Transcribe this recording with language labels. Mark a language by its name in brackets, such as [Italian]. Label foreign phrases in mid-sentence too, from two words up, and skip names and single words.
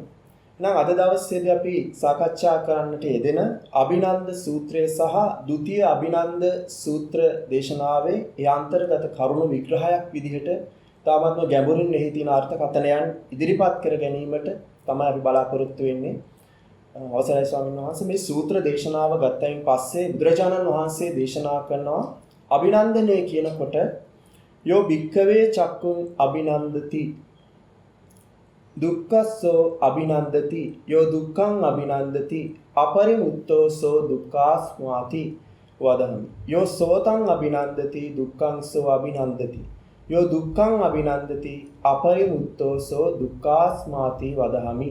[Sinhala] නම් අද දවසේදී අපි සාකච්ඡා කරන්නට යෙදෙන අභිනන්ද සූත්‍රය සහ ဒုတိ ය අභිනන්ද සූත්‍ර දේශනාවේ ඒ අන්තර්ගත කරුණු විග්‍රහයක් විදිහට තාමත්ම ගැඹුරින් එහි තියෙන අර්ථකථනයන් ඉදිරිපත් කර ගැනීමට තමයි අපි බලාපොරොත්තු වෙන්නේ. අවසරයි ස්වාමීන් වහන්සේ, මේ සූත්‍ර දේශනාව ගත්තයින් පස්සේ බුදුරජාණන් වහන්සේ දේශනා කරනවා අභිනන්දනය කියනකොට [Pali] යෝ භික්ඛවේ චක්කුං අභිනන්දති දුක්ඛස්සෝ අභිනන්දති යෝ දුක්ඛං අභිනන්දති අපරිමුත්තෝසෝ දුක්ඛාස්මාති වදහමි. යෝ සෝතං අභිනන්දති දුක්ඛං සෝ අභිනන්දති යෝ දුක්ඛං අභිනන්දති අපරිමුත්තෝසෝ දුක්ඛාස්මාති වදහමි.